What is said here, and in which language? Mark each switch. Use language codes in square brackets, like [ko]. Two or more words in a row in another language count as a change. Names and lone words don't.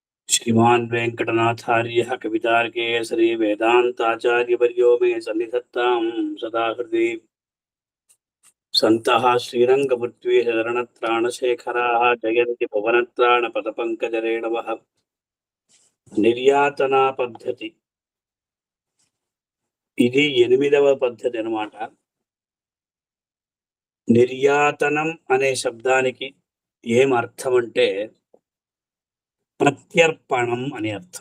[sa] श्रीमान् वेङ्कटनाथार्यः कवितार्केसरी वेदान्ताचार्यवर्यो मे सन्निधत्तां सदा हृदि। सन्तः श्रीरङ्गपृथ्वीशरणत्राणशेखराः जयन्ति भुवनत्राणपदपङ्कजरेणवः। [te] నిర్యాతనా పద్ధతి, ఇది 8వ పద్ధతి అన్నమాట. నిర్యాతనం అనే శబ్దానికి ఏం అర్థం అంటే ప్రత్యర్పణం అని అర్థం.